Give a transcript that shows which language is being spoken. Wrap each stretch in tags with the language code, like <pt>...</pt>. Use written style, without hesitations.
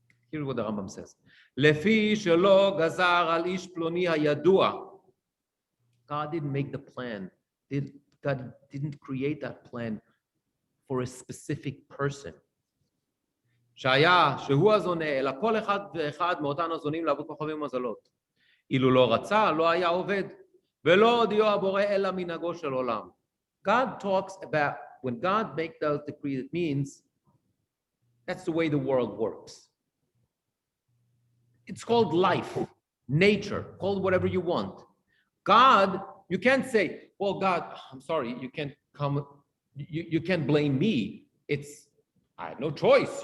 <en>Here's what the Rambam says.</en> <he>Lefi shelo gazar al ish ploni hayadua.</he> <en>God didn't make the plan. God didn't create that plan for a specific person.</en> <he>שהיה, שהוא הזונה, אלא כל אחד ואחד מאותן הזונים לעבוד כוכבים ומזלות. אילו לא רצה, לא היה עובד. ולא הודיעו הבורא אלא מנהגו של עולם.</he> <en>God talks about, when God makes those decrees, it means that's the way the world works. It's called life, nature, call it whatever you want. God, you can't say, well, God, I'm sorry, you can't come, you can't blame me. I had no choice.</en>